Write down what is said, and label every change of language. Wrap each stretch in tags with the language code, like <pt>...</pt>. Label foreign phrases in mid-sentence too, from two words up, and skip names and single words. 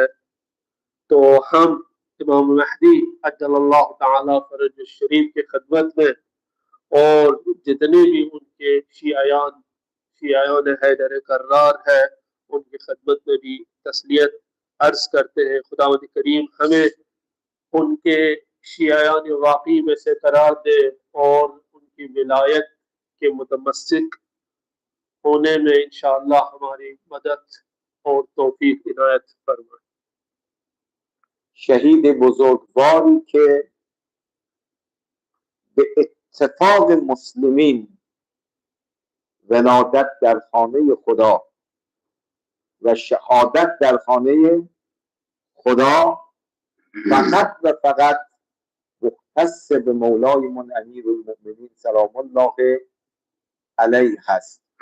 <ur>تو ہم امام مہدی</ur> <ar>عجل الله تعالى فرجه الشريف</ar> <ur>کے خدمت میں اور جتنے بھی ان کے شیعیان حیدر کرار ہے ان کی خدمت میں بھی تسلیت عرض کرتے ہیں. خداوند کریم ہمیں ان کے شیعیان واقعی میں سے قرار دے اور ان کی ولایت کے متمسک ہونے میں</ur> <ar>إن شاء الله</ar> <ur>ہماری مدد اور توفیق عنایت فرمائے.</ur> <fa>شهید بزرگواری که به اتفاق مسلمین ولادت در خانه خدا و شهادت در خانه خدا فقط و فقط مختص به مولایمون امیر المؤمنین</fa> <ar>سلام الله علیه</ar> <fa>هست.</fa>